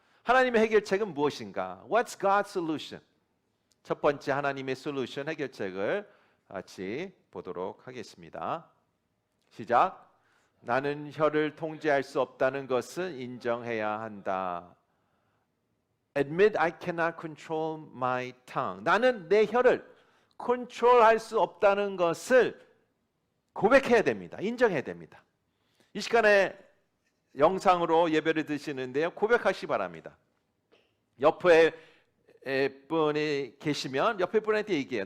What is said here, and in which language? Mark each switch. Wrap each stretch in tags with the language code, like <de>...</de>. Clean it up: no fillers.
<ko>하나님의 해결책은 무엇인가?</ko> <en>What's God's solution?</en> <ko>첫 번째 하나님의 솔루션 해결책을 같이 보도록 하겠습니다. 시작. 나는 혀를 통제할 수 없다는 것은 인정해야 한다.</ko> <en>Admit I cannot control my tongue.</en> <ko>나는 내 혀를 컨트롤할 수 없다는 것을 고백해야 됩니다. 인정해야 됩니다. 이 시간에 영상으로 예배를 드시는데요. 고백하시기 바랍니다. 옆에 분이 계시면 옆에 분한테 얘기해요.</ko>